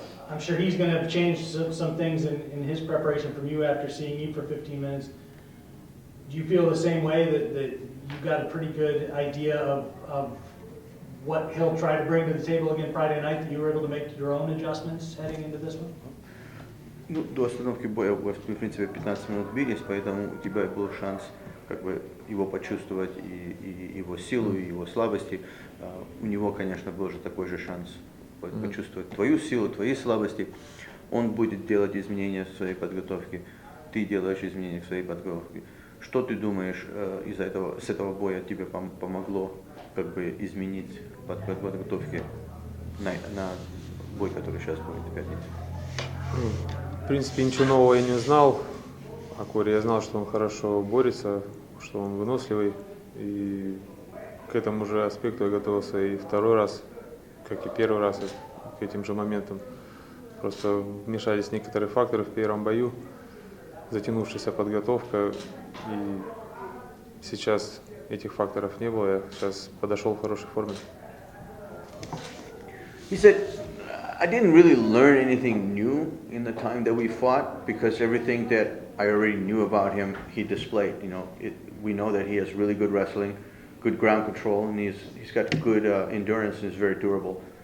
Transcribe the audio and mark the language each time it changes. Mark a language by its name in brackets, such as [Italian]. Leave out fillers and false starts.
[English] I'm sure he's going to have changed some things in his preparation from you after seeing you for 15 minutes. Do you feel the same way that you got a pretty good idea of what he'll try to bring to the table again Friday night, that you were able to make your own adjustments heading into this one? [Russian] До остановки боя вы, в принципе, 15 минут бились, поэтому у тебя был шанс как бы его почувствовать, и его силу, и его слабости. У него, конечно, был же такой же шанс почувствовать твою силу, твои слабости. Он будет делать изменения в своей подготовке, ты делаешь изменения в своей подготовке. Что ты думаешь, с этого боя тебе помогло как бы изменить подготовки на бой, который сейчас будет в пятницу? В принципе, ничего нового я не узнал о Коре. Я знал, что он хорошо борется, что он выносливый. И к этому же аспекту я готовился и второй раз, как и первый раз, к этим же моментам. Просто вмешались некоторые факторы в первом бою, затянувшаяся подготовка. И сейчас этих факторов не было. Я сейчас подошел в хорошей форме. [English] He said, I didn't really learn anything new in the time that we fought because everything that I already knew about him, he displayed. We know that he has really good wrestling, good ground control, and he's got good endurance and is very durable.